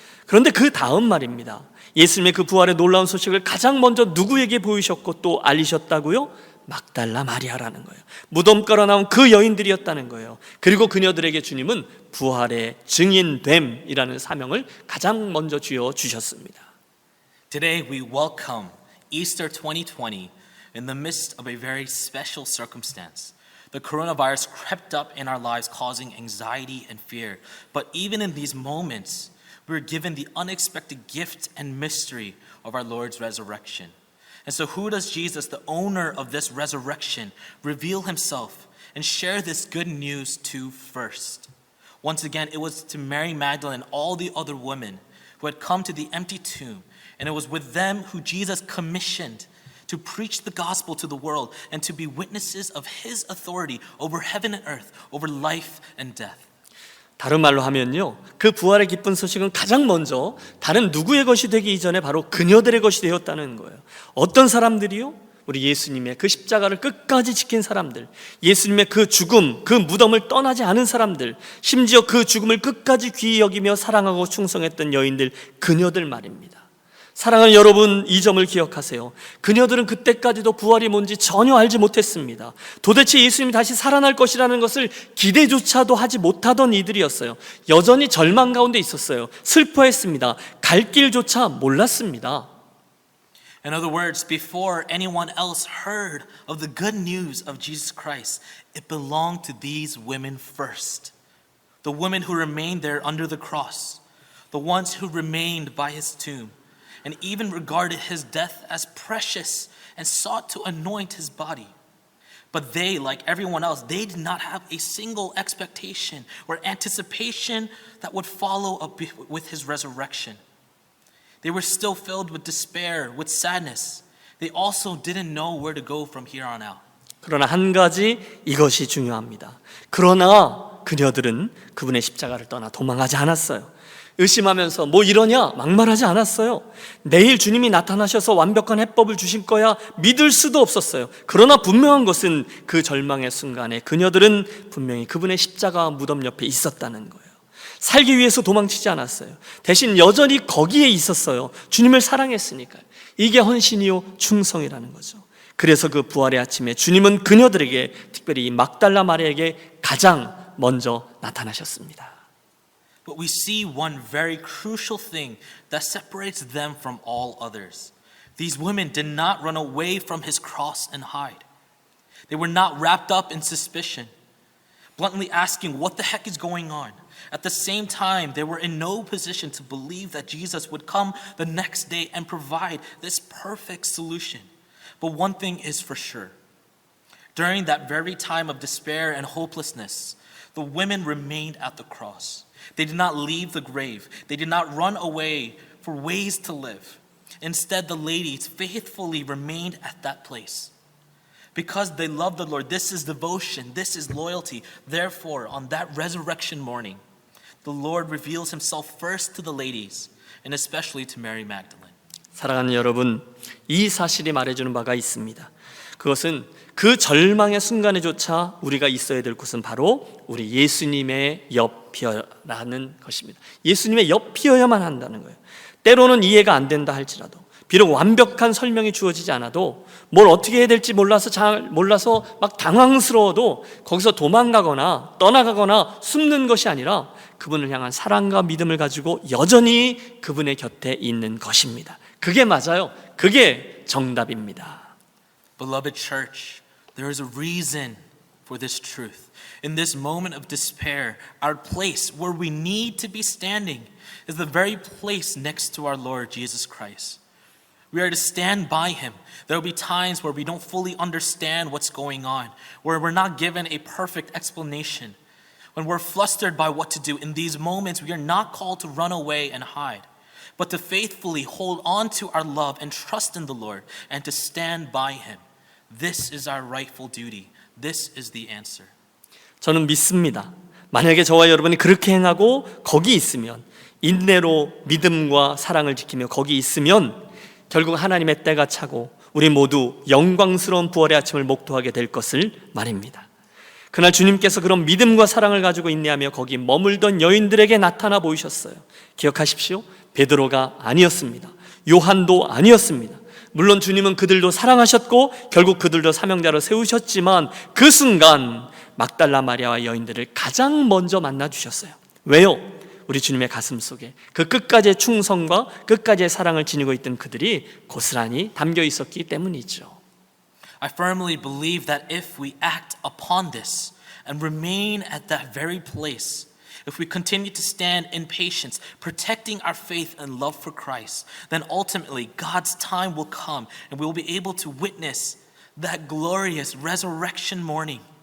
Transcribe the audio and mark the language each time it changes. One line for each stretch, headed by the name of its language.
Korean: 그런데 그 다음 말입니다. 예수님의 그 부활의 놀라운 소식을 가장 먼저 누구에게 보이셨고 또 알리셨다고요? 막달라 마리아라는 거예요. 무덤가로 나온 그 여인들이었다는 거예요. 그리고 그녀들에게 주님은 부활의 증인됨이라는 사명을 가장 먼저 쥐어 주셨습니다.
English: Today we welcome Easter 2020 in the midst of a very special circumstance. The coronavirus crept up in our lives, causing anxiety and fear. But even in these moments, we're given the unexpected gift and mystery of our Lord's resurrection. And so who does Jesus, the owner of this resurrection, reveal himself and share this good news to first? Once again, it was to Mary Magdalene and all the other women who had come to the empty tomb. And it was with them who Jesus commissioned to preach the gospel to the world and to be witnesses of his authority over heaven and earth, over life and death.
Korean: 다른 말로 하면요, 그 부활의 기쁜 소식은 가장 먼저 다른 누구의 것이 되기 이전에 바로 그녀들의 것이 되었다는 거예요. 어떤 사람들이요? 우리 예수님의 그 십자가를 끝까지 지킨 사람들, 예수님의 그 죽음, 그 무덤을 떠나지 않은 사람들, 심지어 그 죽음을 끝까지 귀히 여기며 사랑하고 충성했던 여인들, 그녀들 말입니다. 사랑하는 여러분, 이 점을 기억하세요. 그녀들은 그때까지도 부활이 뭔지 전혀 알지 못했습니다. 도대체 예수님이 다시 살아날 것이라는 것을 기대조차도 하지 못하던 이들이었어요. 여전히 절망 가운데 있었어요. 슬퍼했습니다. 갈 길조차 몰랐습니다.
English: In other words, before anyone else heard of the good news of Jesus Christ, it belonged to these women first. The women who remained there under the cross, the ones who remained by his tomb, and even regarded his death as precious and sought to anoint his body. But they, like everyone else, they did not have a single expectation or anticipation that would follow up with his resurrection. They were still filled with despair, with sadness. They also didn't know where to go from here on out.
Korean: 그러나 한 가지 이것이 중요합니다. 그러나 그녀들은 그분의 십자가를 떠나 도망하지 않았어요. 의심하면서 뭐 이러냐 막말하지 않았어요. 내일 주님이 나타나셔서 완벽한 해법을 주실 거야 믿을 수도 없었어요. 그러나 분명한 것은 그 절망의 순간에 그녀들은 분명히 그분의 십자가 무덤 옆에 있었다는 거예요. 살기 위해서 도망치지 않았어요. 대신 여전히 거기에 있었어요. 주님을 사랑했으니까요. 이게 헌신이요 충성이라는 거죠. 그래서 그 부활의 아침에 주님은 그녀들에게, 특별히 이 막달라 마리아에게 가장 먼저 나타나셨습니다.
English: But we see one very crucial thing that separates them from all others. These women did not run away from his cross and hide. They were not wrapped up in suspicion, bluntly asking what the heck is going on. At the same time, they were in no position to believe that Jesus would come the next day and provide this perfect solution. But one thing is for sure. During that very time of despair and hopelessness, the women remained at the cross. They did not leave the grave. They did not run away for ways to live. Instead, the ladies faithfully remained at that place. Because they loved the Lord, this is devotion, this is loyalty. Therefore, on that resurrection morning, the Lord reveals himself first to the ladies, and especially to Mary Magdalene.
Korean: 사랑하는 여러분, 이 사실이 말해주는 바가 있습니다. 그것은 그 절망의 순간에조차 우리가 있어야 될 곳은 바로 우리 예수님의 옆이라는 것입니다. 예수님의 옆이어야만 한다는 거예요. 때로는 이해가 안 된다 할지라도, 비록 완벽한 설명이 주어지지 않아도, 뭘 어떻게 해야 될지 몰라서 막 당황스러워도 거기서 도망가거나 떠나가거나 숨는 것이 아니라 그분을 향한 사랑과 믿음을 가지고 여전히 그분의 곁에 있는 것입니다. 그게 맞아요. 그게 정답입니다.
English: Beloved church, there is a reason for this truth. In this moment of despair, our place where we need to be standing is the very place next to our Lord Jesus Christ. We are to stand by him. There will be times where we don't fully understand what's going on, where we're not given a perfect explanation. When we're flustered by what to do, in these moments, we are not called to run away and hide, but to faithfully hold on to our love and trust in the Lord and to stand by him. This is our rightful duty. This is the answer.
Korean: 저는 믿습니다. 만약에 저와 여러분이 그렇게 행하고 거기 있으면, 인내로 믿음과 사랑을 지키며 거기 있으면 결국 하나님의 때가 차고 우리 모두 영광스러운 부활의 아침을 목도하게 될 것을 말입니다. 그날 주님께서 그런 믿음과 사랑을 가지고 인내하며 거기 머물던 여인들에게 나타나 보이셨어요. 기억하십시오. 베드로가 아니었습니다. 요한도 아니었습니다. 물론 주님은 그들도 사랑하셨고 결국 그들도 사명자로 세우셨지만 그 순간 막달라 마리아와 여인들을 가장 먼저 만나 주셨어요. 왜요? 우리 주님의 가슴 속에 그 끝까지의 충성과 끝까지의 사랑을 지니고 있던 그들이 고스란히 담겨 있었기 때문이죠.
English: I firmly believe that if we act upon this and remain at that very place, if we continue to stand in patience, protecting our faith and love for Christ, then ultimately God's time will come and we will be able to witness that glorious resurrection morning.